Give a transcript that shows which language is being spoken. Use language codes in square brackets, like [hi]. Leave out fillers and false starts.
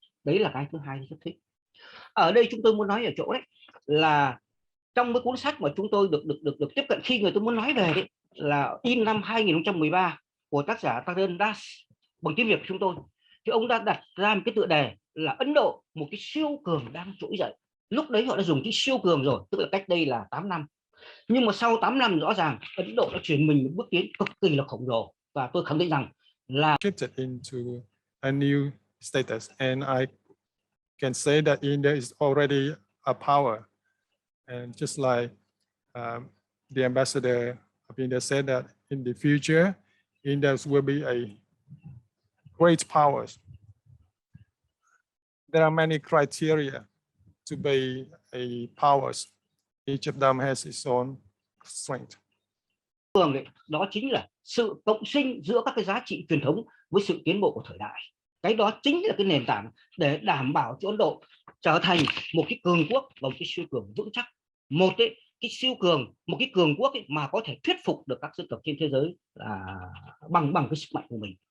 [vi] Đấy là cái thứ hai rất thích. Ở đây chúng tôi muốn nói ở chỗ là trong cái cuốn sách mà chúng tôi được tiếp cận khi người tôi muốn nói về là in năm 2013 của tác giả Tarun Das bằng tiếng Việt của chúng tôi, thì ông đã đặt ra một cái tựa đề là Ấn Độ, một cái siêu cường đang trỗi dậy. Lúc đấy họ đã dùng cái siêu cường rồi, tức là cách đây là 8 năm. Nhưng mà sau 8 năm rõ ràng Ấn Độ đã chuyển mình một bước tiến cực kỳ là khổng lồ, và tôi khẳng định rằng là [en] shifted into a new status, and I can say that India is already a power. And just like the ambassador of India said that in the future, India will be a great power. There are many criteria to be a power. Each of them has its own strength. [vi] Đó chính là sự cộng sinh giữa các cái giá trị truyền thống với sự tiến bộ của thời đại. Cái đó chính là cái nền tảng để đảm bảo cho Ấn Độ trở thành một cái cường quốc và một cái siêu cường vững chắc. Một cái siêu cường, một cái cường quốc mà có thể thuyết phục được các dân tộc trên thế giới là bằng cái sức mạnh của mình.